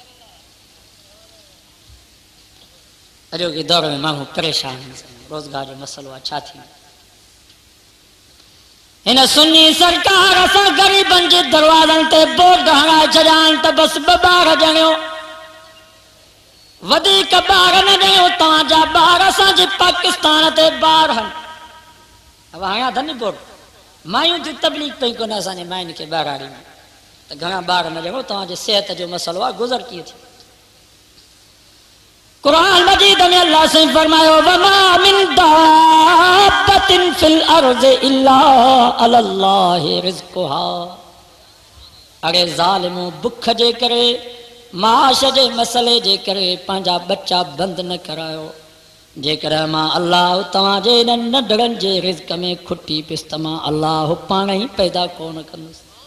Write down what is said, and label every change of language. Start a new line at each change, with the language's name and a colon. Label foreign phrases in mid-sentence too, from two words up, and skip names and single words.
Sindhi: अॼोके दौर में माण्हू परेशान आहिनि, रोज़गार जो मसलो आहे, छा थी हिन सुन्नी सरकार असां ग़रीबनि जे दरवाज़नि ते बोर्ड हणाए छॾिया आहिनि त बसि 2 ॿार ॼणियो, वधीक ॿार न ॼणियो, तव्हांजा ॿार असांजे पाकिस्तान ते ॿार आहिनि। अब हणिया अथनि बोर्ड, मायूं थियूं तबलीग पई कोन असांजे मायुनि खे ॿारहाड़ी में, त घणा ॿार न ॼणो, तव्हांजे सिहत जो मसलो आहे, गुज़र कीअं थी। कुरान मजीद में अल्लाह से फरमायो
Arabic: وما من دابة في الأرض إلا على الله رزقها.
Sindhi: अरे ज़ालिमो बुख जे करे, माश जे मसले जे करे पंहिंजा बच्चा बंदि न करायो, जेकर मां अल्लाह तव्हांजे नंढड़नि जे रिज़्क़ में खुटी पिस त मां अल्लाह पाण ई पैदा कोन कंदुसि।